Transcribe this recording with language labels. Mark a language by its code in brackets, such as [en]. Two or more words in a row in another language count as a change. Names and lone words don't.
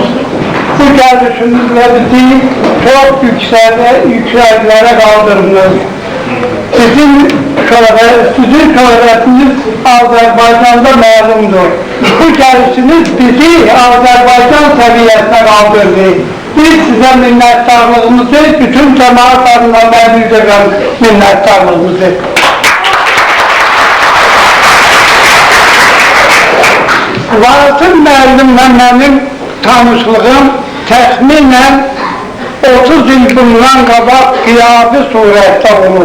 [tr] Bu gelişinizle bizi çok yükseklere kaldırdınız. Sizin şöhretiniz Azerbaycan'da malumdur. Bu gelişiniz bizi Azerbaycan seviyesine kaldırdı. Biz size minnettarlığımızı, bütün cemaat adına ben bildirəm minnettarlığımızı. [az] Vasıl müəllimlə mənim tanışlığım təxminən 30 il bundan qabaq qiyabi surətdə olub.